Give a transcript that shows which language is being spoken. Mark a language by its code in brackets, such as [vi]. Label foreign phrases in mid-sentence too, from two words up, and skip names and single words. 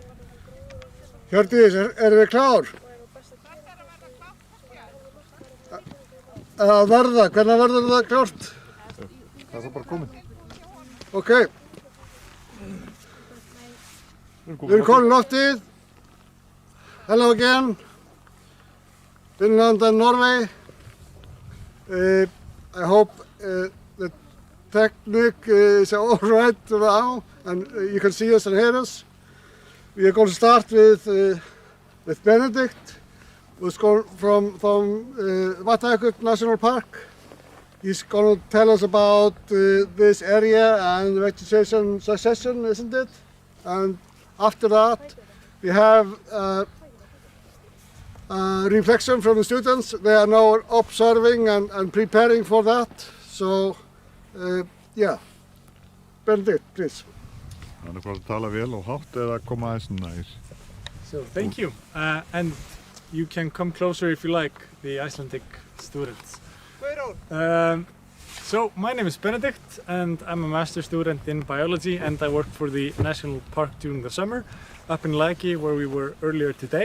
[is] Hjördís, erum við klár? Að verða, hvernig verður það klárt? Það er bara komin. Ok. Við erum komin loftið. [en] Hello again. Finland and Norway. I hope the technique is all right now and you can see us and hear us. We are going to start with Benedikt, who's going from Vatnajökull National Park. He's going to tell us about this area and vegetation succession, isn't it? And after that, we have reflection from the students. They are now observing and preparing for that. So, yeah. Benedikt, please. [is] Það er bara að tala vel og hátt eða koma aðeins nær. [en] So, thank you. And you can come closer if you like, the Icelandic students. So, my name is Benedikt and I'm a master student in biology and I work for the National Park during the summer up in Læki where we were earlier today.